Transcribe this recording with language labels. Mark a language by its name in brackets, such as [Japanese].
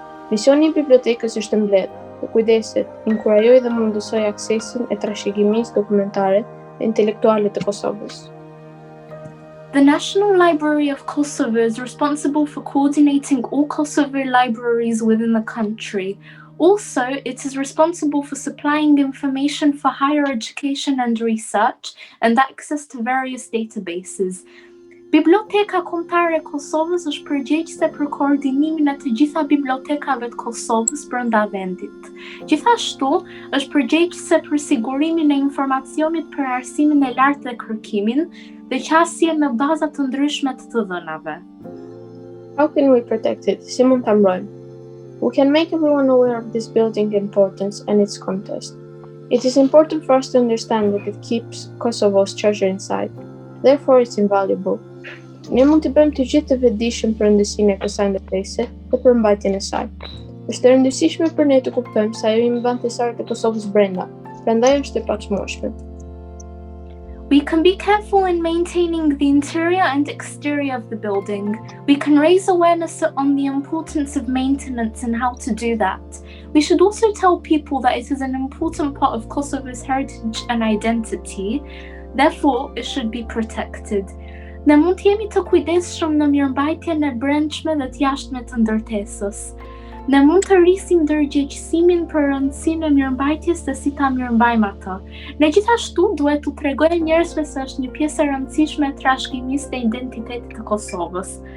[Albanian] Misioni I bibliotekës është mbledh, të kujdeset, inkurajoj dhe mundësoj aksesin e trashëgimisë dokumentare dhe intelektuale të Kosovës. [English] The National Library of Kosovo is responsible for coordinating all Kosovo libraries within the country. Also, it is responsible for supplying information for higher education and research and access to various databases. [Albanian] Biblioteka Kombëtare e Kosovës është përgjegjëse për koordinimin e të gjitha bibliotekave të Kosovës brenda vendit. Gjithashtu, është përgjegjëse për sigurimin e informacionit për arsimin e lartë dhe kërkimin dhe qasje me baza të ndryshme të dhënave. [English] How can we protect it? [Albanian] Si mund ta mbrojmë? [English] We can make everyone aware of this building's importance and its context. It is important for us to understand that it keeps Kosovo's treasure inside. Therefore, it's invaluable. [Albanian] Ne mund të bëjmë të gjithë të vetëdijshëm për rëndësinë e kësaj ndërtese dhe për mbajtjen e saj. Është e rëndësishme për ne të kuptojmë se ajo jemi banestar të Kosovës brenda, prandaj është e paçmueshme. [English] We can be careful in maintaining the interior and exterior of the building. We can raise awareness on the importance of maintenance and how to do that. We should also tell people that it is an important part of Kosovo's heritage and identity. Therefore, it should be protected. [Albanian] Ne mund të jemi të kujdesshëm në mirëmbajtjen e brendshme dhe të jashtme të ndërtesës. Ne mund të rrisim ndërgjegjësimin për rëndësinë e mirëmbajtjes dhe si ta mirëmbajmë atë. Ne gjithashtu duhet t'u tregojmë njerëzve se është një pjesë e rëndësishme e trashëgimisë të identitetit të Kosovës.